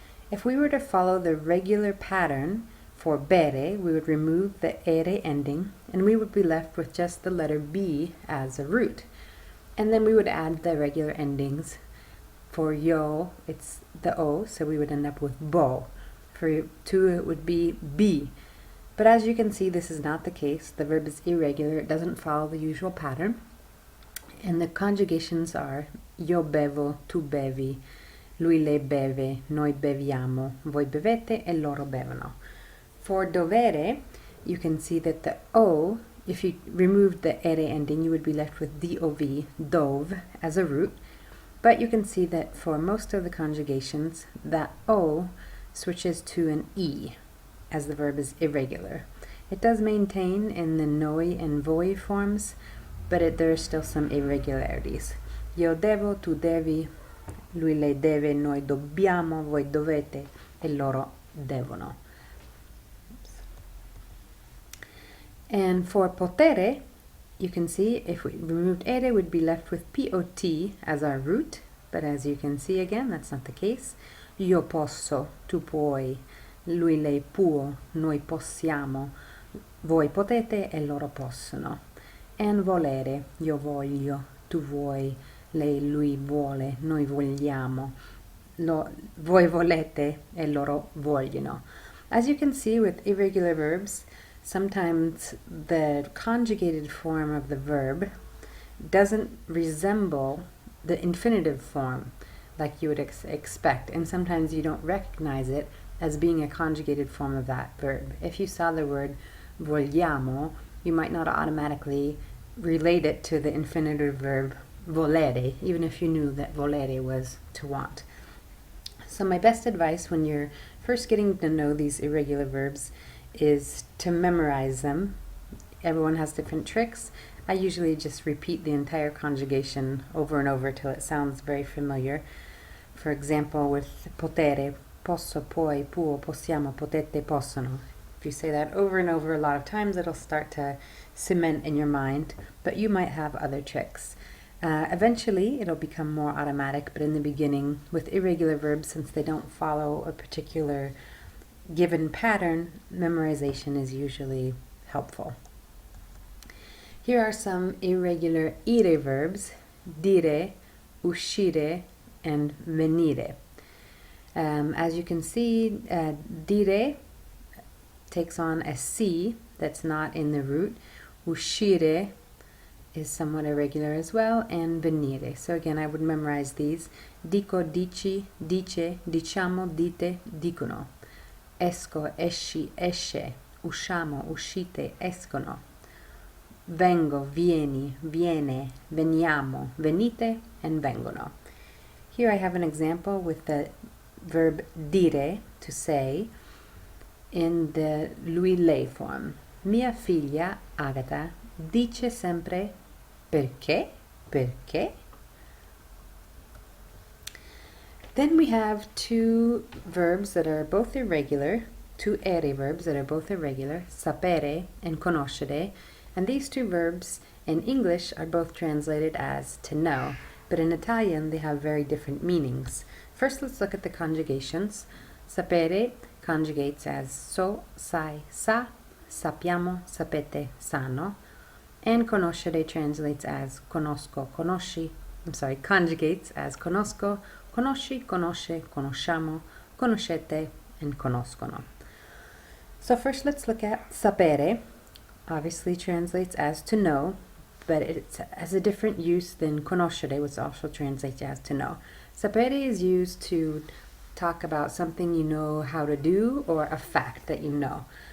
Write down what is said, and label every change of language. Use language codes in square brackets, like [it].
[en] If we were to follow the regular pattern for bere, we would remove the ere ending and we would be left with just the letter B as a root. And then we would add the regular endings. For yo, it's the O, so we would end up with bo. For tu, it would be B. But as you can see, this is not the case. The verb is irregular. It doesn't follow the usual pattern. And the conjugations are [it] io bevo, tu bevi, lui lei beve, noi beviamo, voi bevete, e loro bevono. [en] For dovere, you can see that the O, if you removed the ere ending, you would be left with dov, dove, as a root. But you can see that for most of the conjugations, that O switches to an E, as the verb is irregular. It does maintain in the noi and voi forms, but there are still some irregularities. [it] Io devo, tu devi, lui lei deve, noi dobbiamo, voi dovete, e loro devono. [en] And for potere, you can see if we removed ere, we'd be left with pot as our root, but as you can see again, that's not the case. [it] Io posso, tu puoi, lui lei può, noi possiamo, voi potete, e loro possono. And volere, io voglio, tu vuoi, lei, lui vuole, noi vogliamo, voi volete, e loro vogliono. [en] As you can see with irregular verbs, sometimes the conjugated form of the verb doesn't resemble the infinitive form like you would expect, and sometimes you don't recognize it as being a conjugated form of that verb. If you saw the word vogliamo, you might not automatically relate it to the infinitive verb volere, even if you knew that volere was to want. So my best advice when you're first getting to know these irregular verbs is to memorize them. Everyone has different tricks. I usually just repeat the entire conjugation over and over till it sounds very familiar. For example, with potere, [it] posso, puoi, può, possiamo, potete, possono. [en] If you say that over and over a lot of times, it'll start to cement in your mind, but you might have other tricks. Eventually, it'll become more automatic, but in the beginning, with irregular verbs, since they don't follow a particular given pattern, memorization is usually helpful. Here are some irregular ire verbs, dire, uscire, and venire. As you can see, dire takes on a C that's not in the root. Uscire is somewhat irregular as well, and venire. So again, I would memorize these. [it] Dico, dici, dice, diciamo, dite, dicono. Esco, esci, esce. Usciamo, uscite, escono. Vengo, vieni, viene, veniamo, venite, and vengono. [en] Here I have an example with the verb dire, to say, in the lui lei form. [it] Mia figlia, Agata, dice sempre perché, perché. [en] Then we have two verbs that are both irregular, two ere verbs that are both irregular, sapere and conoscere, and these two verbs in English are both translated as to know, but in Italian they have very different meanings. First, let's look at the conjugations. Sapere conjugates as [it] so, sai, sa, sappiamo, sapete, sanno, [en] and conoscere translates as [it] conosco, conosci, [en] conjugates as [it] conosco, conosci, conosce, conosciamo, conoscete, and conoscono. [en] So first let's look at sapere. Obviously translates as to know, but it has a different use than conoscere, which also translates as to know. Sapere is used to talk about something you know how to do or a fact that you know.